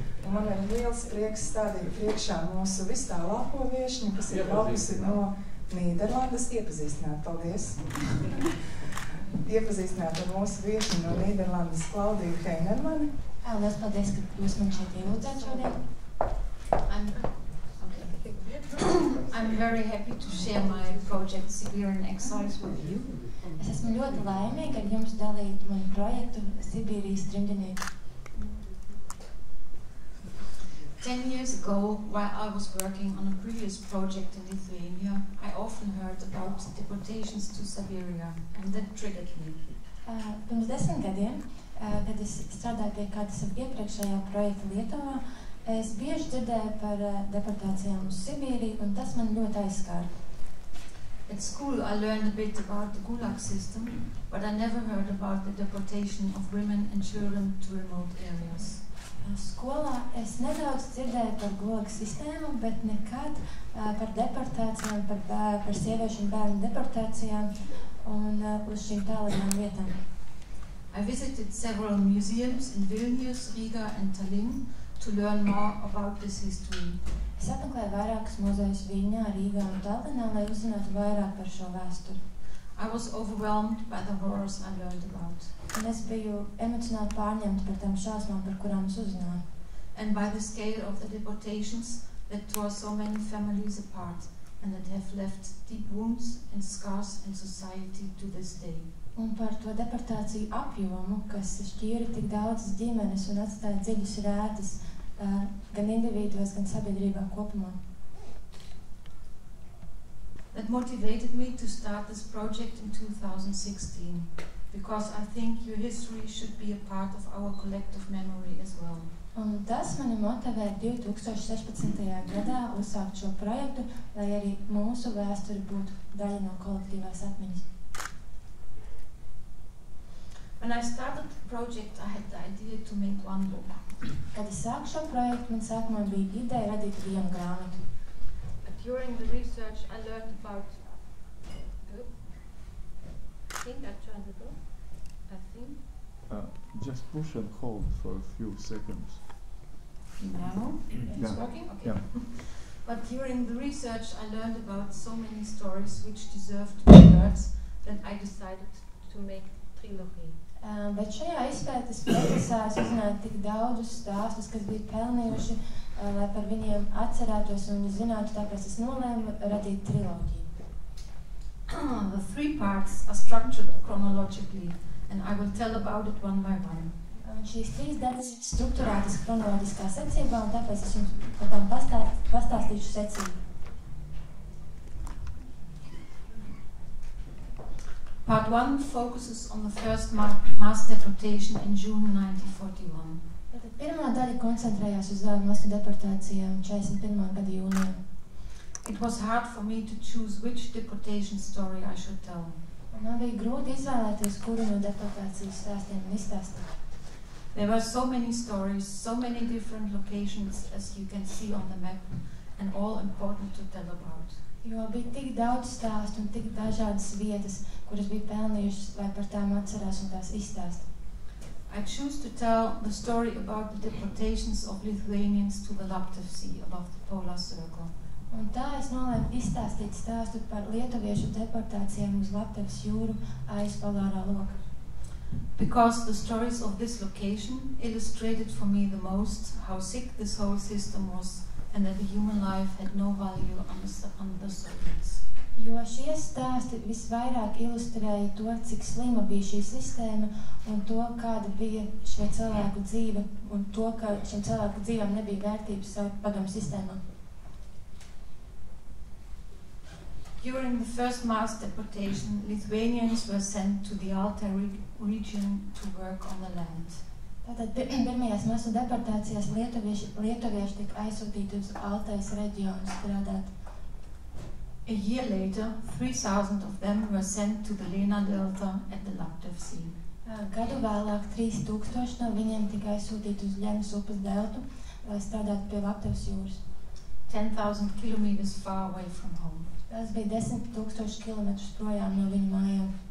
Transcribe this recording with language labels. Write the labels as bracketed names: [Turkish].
[Latvian] Un man ir liels prieks stādīt priekšā mūsu vistālāko viešņu, kas ir braukusi no Nīderlandes. Iepazīstināt. Paldies. Iepazīstināt ar mūsu viešņu no Nīderlandes Klaudiju Heinermani. Liels paldies, ka jūs man šeit ielūdzāt šodien. [English] I'm very happy to share my project Siberian Exiles with you. [Latvian] Es esmu ļoti laimīga ar jums dalīt manu projektu Sibīrijas trimdinieki. [English] 10 years ago, while I was working on a previous project in Lithuania, I often heard about deportations to Siberia, and that triggered me. [Latvian] Pirms 10 gadiem, kad es strādāju pie kāda savu iepriekšējā projekta Lietuvā, es bieži dzirdēju par deportācijām uz Sibīriju, un tas man ļoti aizskāra. [English] At school, I learned a bit about the Gulag system, but I never heard about the deportation of women and children to remote areas. [Latvian] Skolā es nedaudz dzirdēju par Gulag sistēmu, bet nekad par deportācijām, par sieviešu un bērnu deportācijām un uz šīm tālajām vietām. [English] I visited several museums in Vilnius, Riga and Tallinn to learn more about this history. [Latvian] Es apmeklēju vairākus muzejus Viļņā, Rīgā un Tallinā, lai uzzinātu vairāk par šo vēsturi. [English] I was overwhelmed by the horrors I learned about. [Latvian] Un es biju emocionāli pārņemta par tām šausmām, par kurām es uzzināju. [English] And by the scale of the deportations that tore so many families apart. and that have left deep wounds and scars in society to this day. [Latvian] Un par to deportāciju apjomu, kas šķīra tik daudzas ģimenes un atstāja dziļus rētis gan individuos, gan sabiedrībā kopumā. [English] That motivated me to start this project in 2016, because I think your history should be a part of our collective memory as well. [Latvian] Un tas mani motivē 2016. gadā uzsākt šo projektu, lai arī mūsu vēsture būtu daļa no kolektīvās atmiņas. [English] When I started the project, I had the idea to make one book. [Latvian] Kad es sāku šo projektu, man sākumā bija ideja radīt vienu grāmatu. [English] But during the research, I learned about... I think I turned it off. I think. Just push and hold for a few seconds. Now? It's working? Okay. Yeah. But during the research, I learned about so many stories which deserve to be heard that I decided to make a trilogy. [Latvian] Bet šajā izpētes procesā es uzzināju tik daudzus stāstus, kas bija pelnījuši, lai par viņiem atcerētos un zinātu, tāpēc es nolēmu radīt triloģiju. [English] The 3 parts are structured chronologically, and I will tell about it one by one. [Latvian] Un šīs 3 daļas ir strukturētas chronoloģiskā secībā, un tāpēc es jums par tām pastāstīšu secību. [English] Part 1 focuses on the first mass deportation in June 1941. [Latvian] Tātad pirmā daļa koncentrējās uz masu deportācijām 41. gada jūnijā. [English] It was hard for me to choose which deportation story I should tell. [Latvian] Un man bija grūti izvēlēties, kuru no deportācijas stāstiem izstāstīt. [English] There were so many stories, so many different locations, as you can see on the map, and all important to tell about. [Latvian] Jo bija tik daudz stāstu un tik dažādas vietas, kuras bija pelnījušas, lai par tām atcerās un tās izstāst. [English] I choose to tell the story about the deportations of Lithuanians to the Laptev Sea above the polar circle. [Latvian] Un tā es nolēmu izstāstīt stāstu par lietuviešu deportācijām uz Laptevas jūru aiz polārā loka. [English] Because the stories of this location illustrated for me the most how sick this whole system was, and that the human life had no value under the surface. [Latvian] Jo šie stāsti visvairāk ilustrēja to, cik slima bija šī sistēma un to, kāda bija šo cilvēku dzīve un to, ka šiem cilvēku dzīvēm nebija vērtības padomu sistēmā. [English] During the first mass deportation, Lithuanians were sent to the Altai region to work on the land. [Latvian] Tātad pirmajās masu deportācijās lietuvieši tika aizsūtīti uz Altais reģionu strādāt. [English] A year later, 3,000 of them were sent to the Lena Delta at the Laptev Sea. [Latvian] Gadu vēlāk 3,000 no viņiem tika aizsūtīti uz Ļenas upes deltu, lai strādātu pie Laptevas jūras. [English] 10,000 kilometers far away from home. [Latvian] Tas bija 10,000 kilometrus projām no viņu mājām.